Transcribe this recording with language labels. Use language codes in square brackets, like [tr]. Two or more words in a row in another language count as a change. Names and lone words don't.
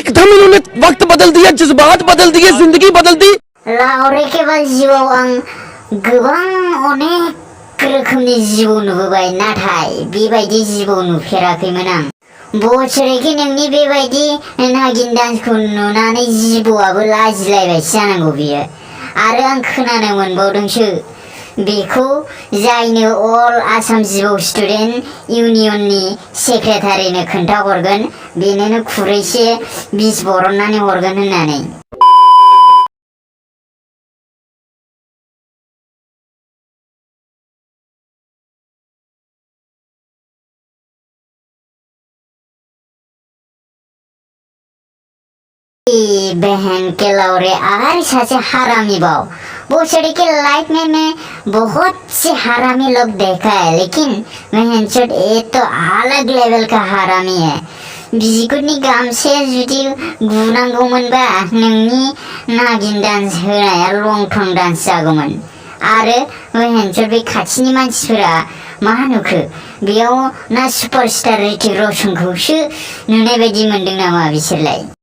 [hi] एकदम इन्होंने वक्त बदल दिया, जज्बात बदल दिए, जिंदगी बदल दी। [brx] लावरे केवल जिउआव आं गोबां अनेक रोखोमनि जिउ नुबोबाय, नाथाय बेबायदि जिउ नुफेराखैमोन आं। बोसोरैखि नोंनि बेबायदि नागिन डान्सखौ नुनानै जिबौआबो लाजिलायबायसो जानांगौ बियो। आरो आं खोनानो मोनबावदोंसो बेखौ जायनो अल आसाम जिबौ स्टुडेन्ट इउनियननि सेक्रेटारिनो खोन्थाहरगोन बेनोनो खुरैसे बिस बरननानै हरगोन होननानै। [hi] बहन के लौरे आर सासे हरामी बाव। बोसड़ी के लाइफ में मैं बहुत से हरामी लोग देखा है, लेकिन बहनचोद ये तो अलग लेवल का हरामी है। [brx] बिजिकुटनि गामसे जुदि गुनांगौमोनबा नोंनि नागिन डान्स होनाया लं थं डान्स जागौमोन। आरो बहनचोद बे खाथिनि मानसिफोरा मा नुखो बेयाव ना सुपारस्टार ऋतिक रोशनखौसो नुनाय बायदि मोनदों नामा बिसोरलाय?